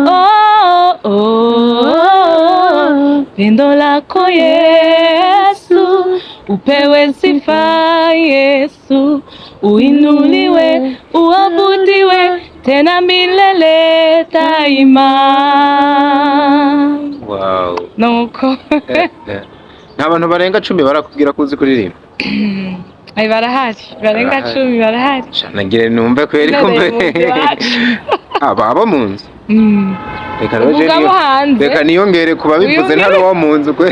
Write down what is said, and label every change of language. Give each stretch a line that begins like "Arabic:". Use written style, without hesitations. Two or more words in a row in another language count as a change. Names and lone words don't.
Swahili: Pendo lako Yesu, upewe sifa Yesu, uinuliwe, uabudiwe tena milele daima. Wow.
Rundi: Nuko N'abantu barenga 10 barakubwira kuzi kuririmba. Ay barahari, barenga 10 barahari. Nagire numve kweri kumbe. Abo munzu. Reka niyongere kuba bivuze ntari wo munzu kwe.